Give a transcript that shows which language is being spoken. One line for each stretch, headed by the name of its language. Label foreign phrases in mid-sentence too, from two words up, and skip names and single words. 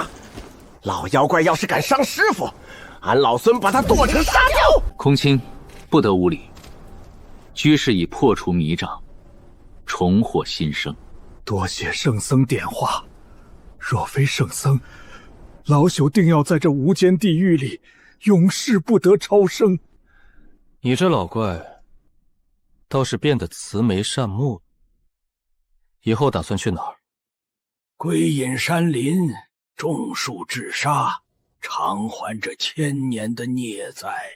Chinese: 老妖怪要是敢伤师傅，俺老孙把他剁成沙雕！空清，不得无礼。居士已破除迷障，重获新生。多謝圣僧點化，若非聖僧，老朽定要在這無間地獄裡永世不得超生。你這老怪，倒是變得慈眉善目。以後打算去哪兒？歸隱山林，種樹治沙，償還這千年的孽債。